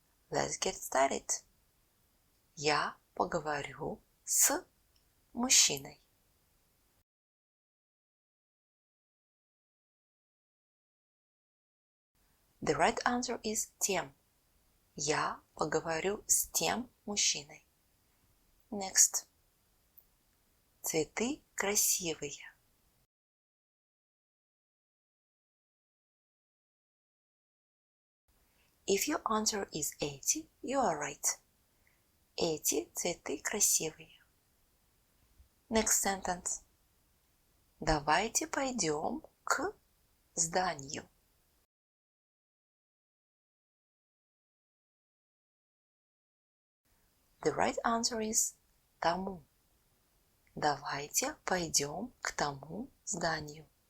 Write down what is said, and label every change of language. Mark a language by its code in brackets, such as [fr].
[en] Let's get started. [ru] Я поговорю с мужчиной. [en] The right answer is тем. [ru] Я поговорю с тем мужчиной. [en] Next. [ru] Цветы красивые. [en] If your answer is эти, you are right. [ru] Эти цветы красивые. [en] Next sentence. [ru] Давайте пойдем к зданию. [en] The right answer is тому. [ru] Давайте пойдем к тому зданию.